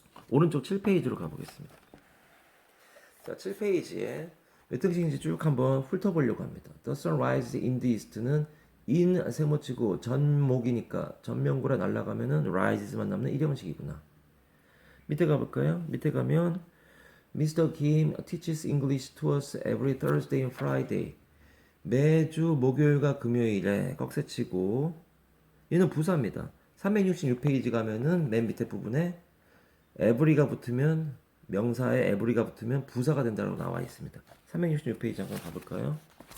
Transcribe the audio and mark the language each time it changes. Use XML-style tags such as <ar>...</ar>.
<ko>오른쪽 7페이지로 가보겠습니다. 자, 7페이지에 몇 등식인지 쭉 한번 훑어보려고 합니다.</ko> <en>The sun rises in the east는 in</en> <ko>세모치고 전목이니까 전명구라 날라가면은 rises만 남는 1형식이구나. 밑에 가볼까요? 밑에 가면 Mr.</ko> <en>Kim teaches English to us every Thursday and Friday.</en> <ko>매주 목요일과 금요일에 꺽쇠치고 얘는 부사입니다. 366페이지 가면은 맨 밑에 부분에 every가 붙으면 명사에 every가 붙으면 부사가 된다고 나와 있습니다. 366페이지 한번 가볼까요?</ko>